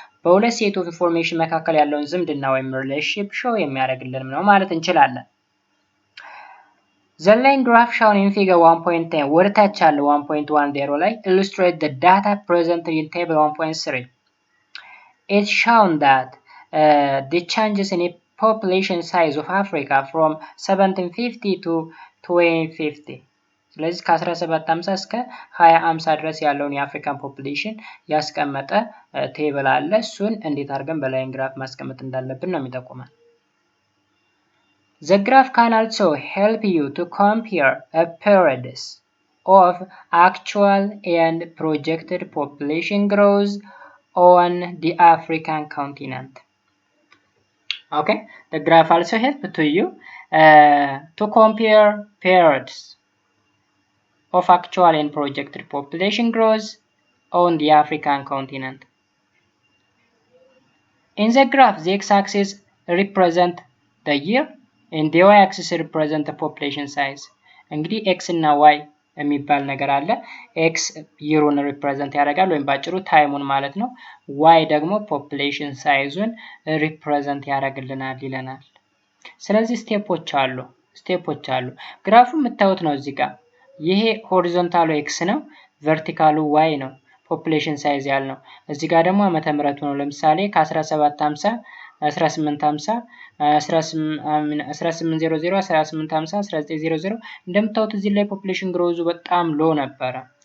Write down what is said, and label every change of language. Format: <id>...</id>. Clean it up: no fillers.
<am>በሁለት ሴት ኦፍ ኢንፎርሜሽን መካከል ያለውን ዝምድና ወይም ሪሌሽንሺፕ ሾው የሚያደርግልን ነው ማለት እንችላለን።</am> <en>The line graph shown in figure 1.10</en> <am>ወደ ታች ያለው 1.10 ላይ</am> <en>illustrate the data present in table 1.3. It's shown that the changes in the population size of Africa from 1750 to 2050. ስለዚህ ከ1750 እስከ 2050 ድረስ ያለውን የአፍሪካን ፖፑሌሽን ያስቀመጠ ቴብል አለ። እሱን እንዴት አድርገን በላይን ግራፍ ማስቀመጥ እንዳለብን ነው የሚጠቁመን። The graph can also help you to compare periods of actual and projected population growth on the African continent. Okay, the graph also helps to you to compare periods of actual and projected population growth on the African continent. In the graph, the x-axis represents the year and the y-axis represents the population size.</en> <am>እንግዲህ x እና y የሚባል ነገር አለ። x year-ን</am> <en>represent</en> <am>ያደርጋል ወይም ባጭሩ ታይሙን ማለት ነው። y ደግሞ population size-ን represent ያደርግልናል ይለናል። ስለዚህ ስቴፖች አሉ። ግራፉ የምታዩት ነው እዚህ ጋር። ይሄ ሆሪዞንታሉ x ነው፣ ቨርቲካሉ y ነው። ፖፑሌሽን ሳይዝ ያልነው እዚህ ጋር ደግሞ ዓመተ ምህረቱ ነው። ለምሳሌ ከ1750 1850 1800 1850 1900 እንደምታዩት እዚህ ላይ ፖፑሌሽን ግሮዙ በጣም ሎ ነበረ።</am>